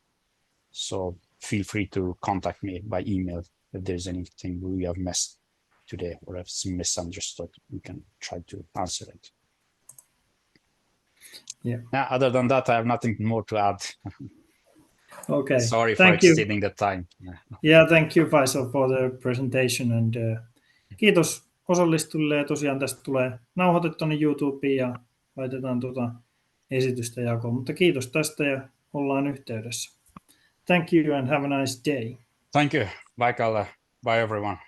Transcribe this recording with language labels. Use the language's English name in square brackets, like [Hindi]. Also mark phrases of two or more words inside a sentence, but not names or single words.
[English] So feel free to contact me by email if there's anything we have missed today or if it's misunderstood, we can try to answer it. Yeah. Other than that, I have nothing more to add. Okay. Sorry for extending the time. Yeah, thank you Faisal for the presentation, and [Finnish] kiitos osallistujille, ja tosiaan tästä tulee nauhoite tuonne YouTubeen ja laitetaan esitystä jakoon, mutta kiitos tästä ja ollaan yhteydessä. [English] Thank you and have a nice day. Thank you. Bye, Kalle. Bye, everyone.